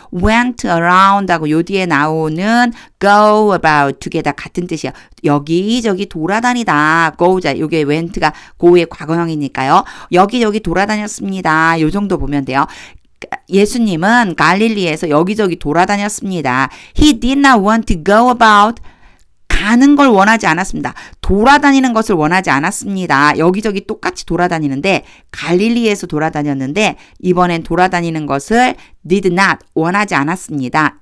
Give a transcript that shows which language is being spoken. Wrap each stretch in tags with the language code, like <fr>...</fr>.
<en>went around</en> <ko>하고 요 뒤에 나오는</ko> <en>go about</en> <ko>두 개 다 같은 뜻이에요. 여기저기 돌아다니다. go자 요게 went가 go의 과거형이니까요. 여기저기 돌아다녔습니다. 요 정도 보면 돼요. 예수님은 갈릴리에서 여기저기 돌아다녔습니다.</ko> <en>He did not want to go about</en> <ko>가는 걸 원하지 않았습니다. 돌아다니는 것을 원하지 않았습니다. 여기저기 똑같이 돌아다니는데 갈릴리에서 돌아다녔는데 이번엔 돌아다니는 것을</ko> <en>did not</en> <ko>원하지 않았습니다.</ko>